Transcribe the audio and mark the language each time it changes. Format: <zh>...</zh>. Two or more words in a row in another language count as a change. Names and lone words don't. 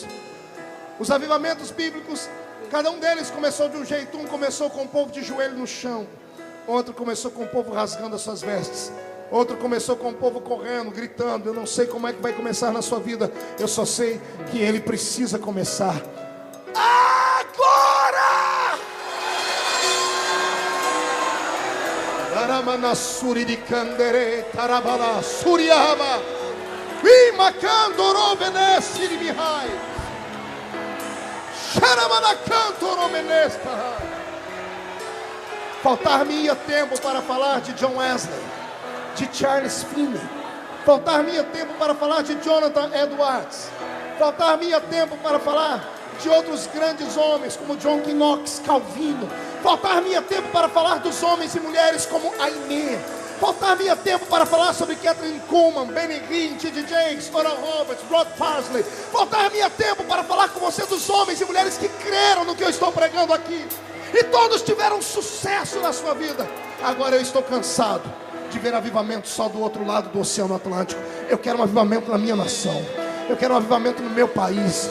<pt>Os avivamentos bíblicos, cada um deles começou de um jeito. Um começou com o povo de joelho no chão. Outro começou com o povo rasgando as suas vestes. Outro começou com o povo correndo, gritando. Eu não sei como é que vai começar na sua vida. Eu só sei que ele precisa começar agora. Aramanassuri de Candere, Tarabala, Suriaba, Imacandoro Venesi de Mihai, Xaramanacanto Menesta. Faltar-me-ia tempo para falar de John Wesley, de Charles Finney. Faltar-me-ia tempo para falar de Jonathan Edwards. Faltar-me-ia tempo para falar de outros grandes homens como John Knox, Calvino. Faltar-me-ia tempo para falar dos homens e mulheres como Aimee. Faltar-me-ia tempo para falar sobre Catherine Kuhlman, Benny Hinn, T.D. Jakes, Oral Roberts, Rod Parsley. Faltar-me-ia tempo para falar com você dos homens e mulheres que creram no que eu estou pregando aqui. E todos tiveram sucesso na sua vida. Agora eu estou cansado de ver avivamento só do outro lado do Oceano Atlântico. Eu quero um avivamento na minha nação. Eu quero um avivamento no meu país.</pt>